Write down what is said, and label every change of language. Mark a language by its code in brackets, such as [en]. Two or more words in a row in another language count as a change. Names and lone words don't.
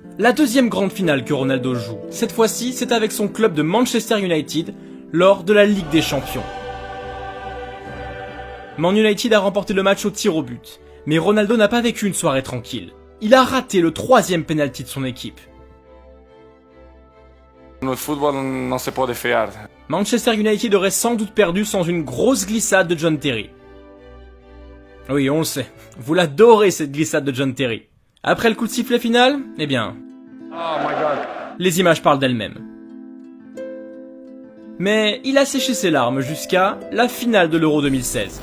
[fr] La deuxième grande finale que Ronaldo joue. Cette fois-ci, c'est avec son club de Manchester United lors de la Ligue des Champions. Man United a remporté le match au tir au but, mais Ronaldo n'a pas vécu une soirée tranquille. Il a raté le 3e penalty de son équipe. [pt] No futebol não se pode fiar. [fr] Manchester United aurait sans doute perdu sans une grosse glissade de John Terry. Oui, on le sait. Vous l'adorez cette glissade de John Terry. Après le coup de sifflet final, eh bien, [en] Oh my God. [fr] les images parlent d'elles-mêmes. Mais il a séché ses larmes jusqu'à la finale de l'Euro 2016.